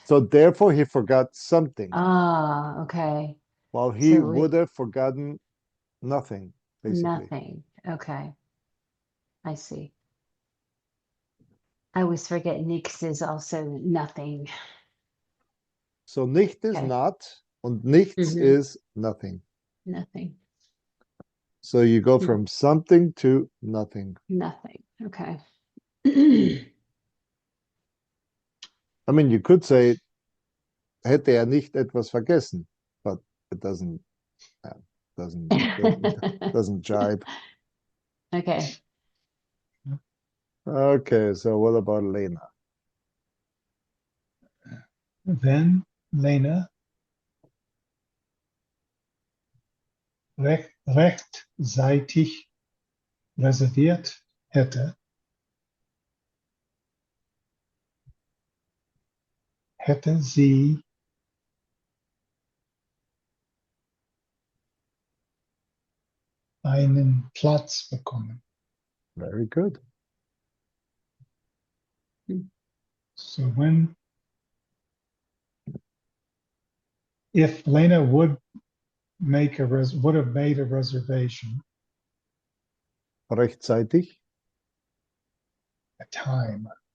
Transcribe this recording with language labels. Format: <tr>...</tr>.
<en>So therefore he forgot something. Ah, okay. While he would have forgotten nothing, basically. Nothing. Okay. I see. I always forget nichts is also nothing. So nicht is not, und nichts is nothing. Nothing. So you go from something to nothing. Nothing. Okay. I mean, you could say,</en> <de>hätte er nicht etwas vergessen,</de> <en>but it doesn't jibe. Okay. Okay, so what about Lena?</en> <de>Wenn Lena rechtzeitig reserviert hätte, hätte sie einen Platz bekommen.</de> <en>Very good. So if Lena would have made a reservation,</en> <de>Rechtzeitig,</de> <en>a time.</en>